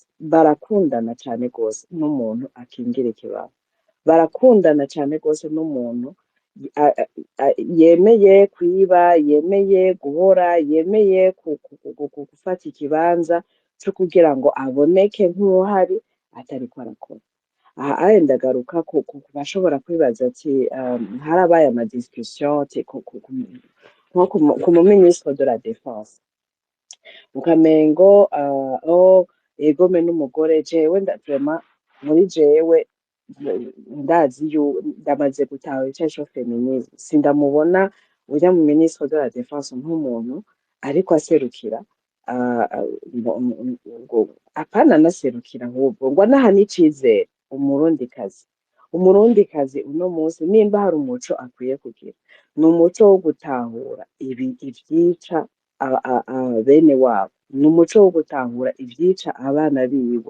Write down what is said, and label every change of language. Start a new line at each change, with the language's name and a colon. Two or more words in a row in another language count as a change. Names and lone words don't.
Rundi: Barakundana cane gose n'umuntu akingira ikibaba, barakundana cane gose n'umuntu yemeye kwiba, yemeye guhora, yemeye gufata ikibanza co kugira ngo aboneke nk'uwuhari atariko arakora. Aha ndagaruka bashobora kwibaza ati harabaye amadiscussion nko ku muminisitiri
French: de la défense
Rundi: ukamengo egome n'umugore. Jewe vraiment muri jewe ndazi ndamaze gutaha icyo feminisme, sindamubona ujya mu minisitiri
French: de la défense
Rundi: nk'umuntu ariko aserukira apana anaserukira ahubwo ngo anaha n'icizere umurundikazi uno munsi nimba hari umuco akwiye kugira ni umuco wo gutahura ivyica bene wabo, ni umuco wo gutahura ivyica abana biwe.